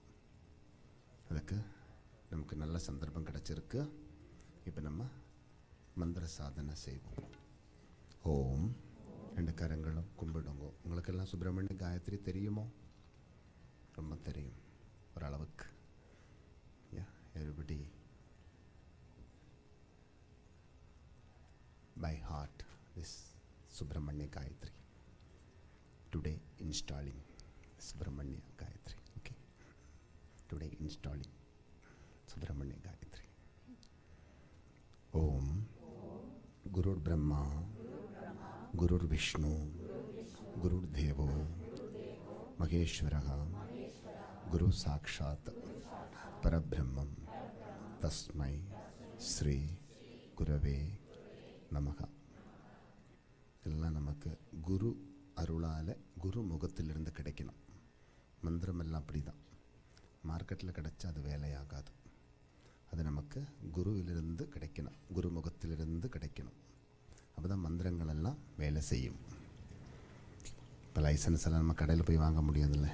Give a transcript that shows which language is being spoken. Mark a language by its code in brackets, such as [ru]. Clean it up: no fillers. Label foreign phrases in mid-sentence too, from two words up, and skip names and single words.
[ta] அதுக்கு நமக்கு நல்ல சந்தர்ப்பம் கிடச்சிருக்கு. இப்போ நம்ம மந்திர சாதனை செய்வோம். ஓம். 2 கரங்களும் கும்பிடுங்க. உங்களுக்கெல்லாம் சுப்பிரமணிய காயத்ரி தெரியுமோ? ரொம்ப தெரியும் ஓரளவுக்கு. [en] everybody by heart this Subramanya Gayatri. Today installing Subramanya Gayatri. Okay. Today installing Subramanya Gayatri. [sa] ॐ गुरुर् ब्रह्मा गुरुर् विष्णु गुरुर् देवो महेश्वरः गुरु साक्षात् परब्रह्मम् तस्मै श्री गुरवे नमः. [ta] எல்லாம் நமக்கு குரு அருளால் குரு முகத்திலிருந்து கிடைக்கணும். மந்திரமெல்லாம் அப்படி தான். மார்க்கெட்டில் கிடைச்சா அது வேலையாகாது. அது நமக்கு குருவிலிருந்து கிடைக்கணும், குரு முகத்திலிருந்து கிடைக்கணும். அப்போ தான் மந்திரங்கள் எல்லாம் வேலை செய்யும். இப்போ லைசன்ஸ் எல்லாம் நம்ம கடையில் போய் வாங்க முடியாதுல்ல.